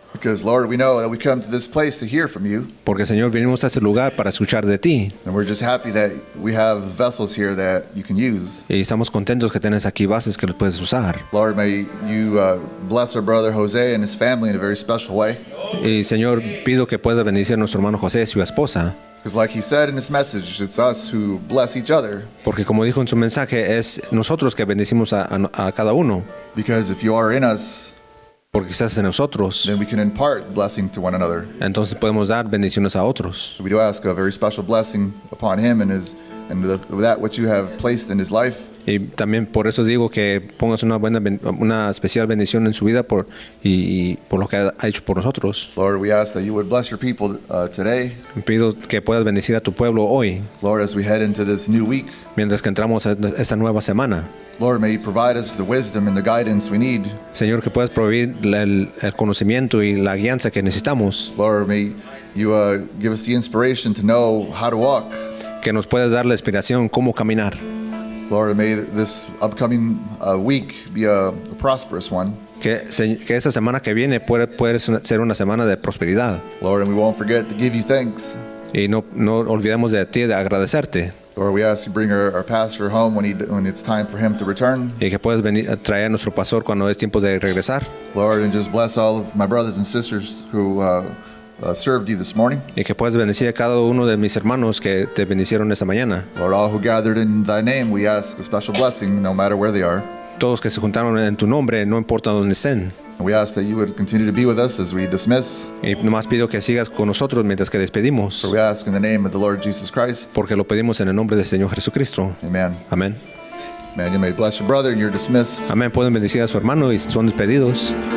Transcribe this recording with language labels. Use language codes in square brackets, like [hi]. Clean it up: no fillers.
[en] Because, Lord, we know that we come to this place to hear from you. [es] Porque, Señor, venimos a este lugar para escuchar de ti. [en] And we're just happy that we have vessels here that you can use. [es] Y estamos contentos que tienes aquí bases que los puedes usar. [en] Lord, may you bless our brother Jose and his family in a very special way. [es] Y, Señor, pido que puedas bendecir a nuestro hermano José y su esposa. [en] Because like he said in his message, it's us who bless each other. [es] Porque, como dijo en su mensaje, es nosotros que bendecimos a cada uno. [en] Because if you are in us, [es] porque estás en nosotros, [en] then we can impart blessing to one another. [es] Entonces podemos dar bendiciones a otros. [en] So we do ask a very special blessing upon him and that which you have placed in his life. [es] Y también por eso digo que pongas una especial bendición en su vida y por lo que ha hecho por nosotros. [en] Lord, we ask that you would bless your people today. [es] Pido que puedas bendecir a tu pueblo hoy. [en] Lord, as we head into this new week. [es] Mientras que entramos a esta nueva semana. [en] Lord, may you provide us the wisdom and the guidance we need. [es] Señor, que puedas proveer el conocimiento y la guianza que necesitamos. [en] Lord, may you give us the inspiration to know how to walk. [es] Que nos puedas dar la inspiración cómo caminar. [en] Lord, may this upcoming week be a prosperous one. [es] Que esta semana que viene puede ser una semana de prosperidad. [en] Lord, and we won't forget to give you thanks. [es] Y no olvidemos de ti, de agradecerte. [en] Lord, we ask you bring our pastor home when it's time for him to return. [es] Y que puedas venir a traer a nuestro pastor cuando es tiempo de regresar. [en] Lord, and just bless all of my brothers and sisters who served you this morning. [es] Y que puedas bendecir a cada uno de mis hermanos que te bendicieron esta mañana. [en] Lord, all who gathered in thy name, we ask a special blessing no matter where they are. [es] Todos que se juntaron en tu nombre, no importa dónde estén. [en] We ask that you would continue to be with us as we dismiss. [es] Y nomás pido que sigas con nosotros mientras que despedimos. [en] For we ask in the name of the Lord Jesus Christ. [es] Porque lo pedimos en el nombre del Señor Jesucristo. [en] Amen. [es] Amén. [en] Man, you may bless your brother and you're dismissed. [es] Amén. Pueden bendecir a su hermano y son despedidos.